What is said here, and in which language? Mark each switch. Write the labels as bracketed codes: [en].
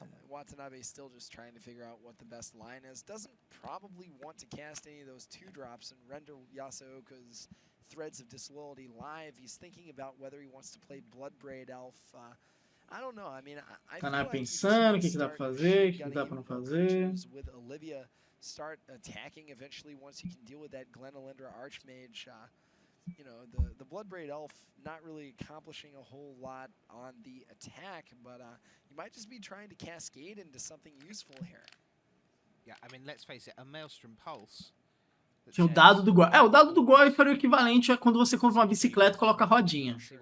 [en] Watanabe still just trying to figure out what the best line is. Doesn't probably want to cast any of those 2-drops and render Yasuoka's Threads of Disloyalty live. He's thinking about whether he wants to play Bloodbraid Elf. I don't know. I mean, I feel like [pt] pensando o que dá pra fazer, o que dá pra não fazer. [en] With Olivia start attacking eventually once he can deal with that Glen Elendra Archmage. You know, the Bloodbraid Elf not really accomplishing a whole lot on the attack, but you might just be trying to cascade into something useful here. Yeah, I mean, let's face it, a Maelstrom Pulse. [pt] Tinha o dado do Goif. O dado do Goif era o equivalente a quando você compra uma bicicleta e coloca a rodinha.